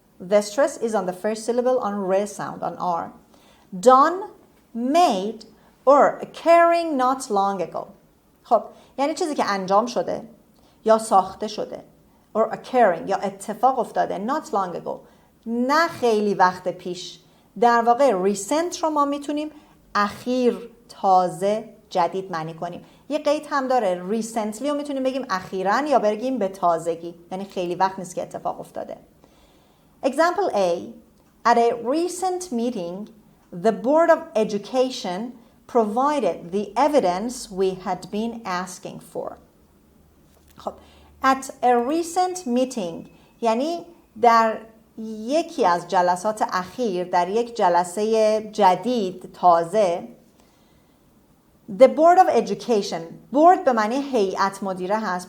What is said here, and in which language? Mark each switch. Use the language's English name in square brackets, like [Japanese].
[English] The stress is on the first syllable on re sound, on R. Done, made, or occurring not long ago. [Persian] خب یعنی چیزی که انجام شده یا ساخته شده [English] or occurring [Persian] یا اتفاق افتاده [English] not long ago، [Persian] نه خیلی وقت پیش. در واقع recent رو ما میتونیم اخیر، تازه، جدید معنی کنیم. یه قید هم داره، recently رو میتونیم بگیم اخیراً یا بگیم به تازگی، یعنی خیلی وقت نیست که اتفاق افتاده. [English] Example A. At a recent meeting, the Board of Education provided the evidence we had been asking for. [Persian] خب [English] at a recent meeting [Persian] یعنی در یکی از جلسات اخیر، در یک جلسه جدید، تازه. [English] The Board of Education، [Persian] بورد به معنی هیئت مدیره هست.